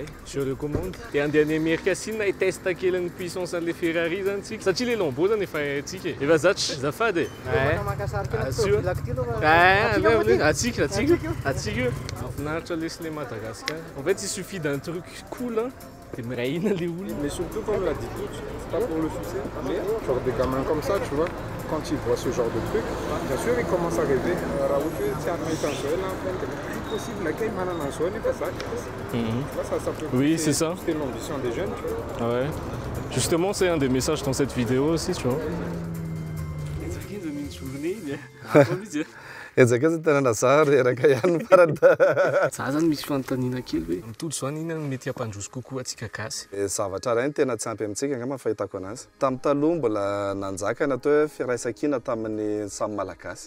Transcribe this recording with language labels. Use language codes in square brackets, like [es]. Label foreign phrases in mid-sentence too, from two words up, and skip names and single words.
[fr] Je recommande. [mg] Dia andeha any Mercasine hitesta kely ny puissance an'le Ferrari zany tsika. Satria le Lambo zany efa haintsika. Efa zatry zafady. Atsika. Mahafinaritra lesy le Madagascar. [fr] En fait, il suffit d'un truc cool hein. T'es meraïna les houles. Mais surtout comme l'a dit tout, c'est pas pour le succès, mais genre des gamins comme ça, tu vois, quand ils voient ce genre de truc, bien sûr ils commencent à rêver. Impossible, laquelle n'est pas ça. Ça peut oui, c'est ça. C'est l'ambition des jeunes, tu vois. Ouais. Justement, c'est un des messages dans cette vidéo aussi, tu vois. [mg] Ezaka zany tena nazaha reraka ihany farany. Za zany misy fanontaniana kely hoe mitolo zao inona no mety hampandroso kokoa atsika gasy. Zavatra ray ny tena tsy ampy amintsika angamba fahitako anazy. Tamin'ny taloha mbola nanjaka natao hoe firaisan-kina tamin'ny samy malagasy.